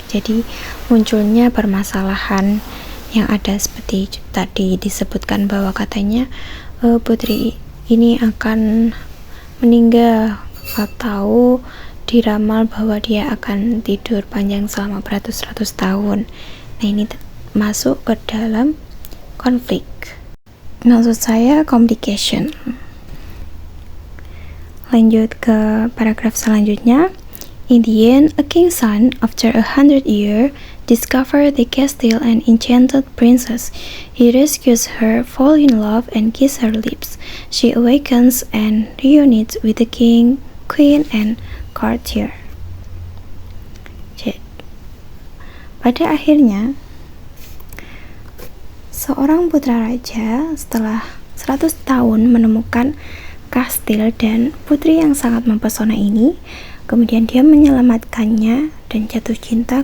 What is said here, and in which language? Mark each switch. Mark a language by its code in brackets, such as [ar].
[id] Jadi munculnya permasalahan yang ada seperti tadi disebutkan bahwa katanya putri ini akan meninggal atau diramal bahwa dia akan tidur panjang selama beratus-ratus tahun. Nah, ini masuk ke dalam konflik. Maksud saya complication. Lanjut ke paragraf selanjutnya. [en] In the end, a king's son, after 100 years, discovered the castle and enchanted princess. He rescues her, falls in love, and kisses her lips. She awakens and reunites with the king, queen, and courtier. [id] Pada akhirnya, seorang putra raja setelah 100 tahun menemukan kastil dan putri yang sangat mempesona ini. Kemudian dia menyelamatkannya dan jatuh cinta.